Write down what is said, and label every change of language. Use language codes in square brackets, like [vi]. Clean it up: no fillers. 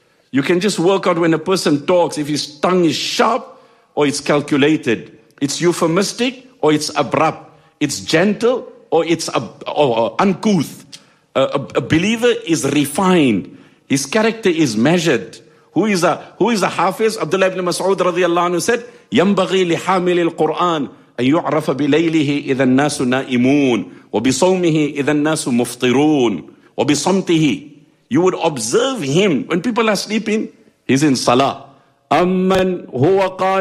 [en] You can just work out when a person talks, if his tongue is sharp or it's calculated. It's euphemistic or it's abrupt. It's gentle or it's uncouth. A believer is refined. His character is measured. Who is a hafiz? Abdullah ibn Mas'ud radiallahu anhu said, [ar] يَنْبَغِي لِحَامِلِ الْقُرْآنِ أَنْ يُعْرَفَ بِلَيْلِهِ إِذَا النَّاسُ نَائِمُونَ وَبِصَوْمِهِ إِذَا النَّاسُ مُفْطِرُونَ وَبِصَمْتِهِ. [en] You would observe him when people are sleeping, he's in salah. [ar] أَمَّنْ هُوَ قَانِ